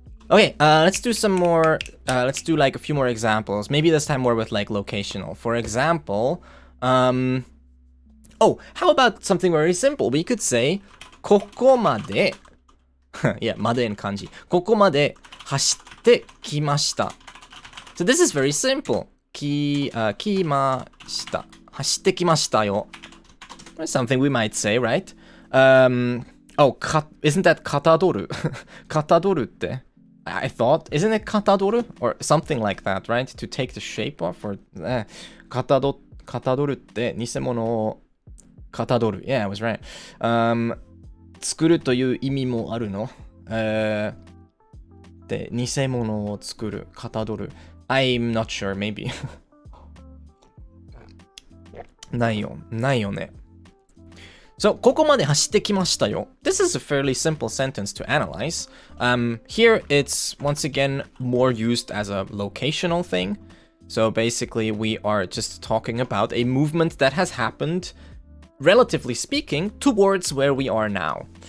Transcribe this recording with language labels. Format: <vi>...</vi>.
<en>Okay, let's do some more, let's do like a few more examples. Maybe this time more with like locational. For example, oh, how about something very simple? We could say, ここまで yeah, まで in kanji.</en> <ja>ここまで走ってきました.</ja> <en>So this is very simple. 来ました.</en> <ja>走ってきましたよ.</ja> <en>That's something we might say, right? Oh, isn't that かたどる?</en> <ja>かたどるって?</ja> <en>I thought, isn't it かたどる? Or something like that, right? To take the shape off, or</en> <ja>かたどるって偽物をかたどる.</ja> <en>Yeah, I was right.</en> <ja>作るという意味もあるの。で、偽物を作る、かたどる。</ja> <en>I'm not sure, maybe.</en> <ja>ないよね。</ja> <en>So,</en> <ja>ここまで走ってきましたよ.</ja> <en>This is a fairly simple sentence to analyze. Here, it's once again more used as a locational thing. So basically, we are just talking about a movement that has happened, relatively speaking, towards where we are now.</en>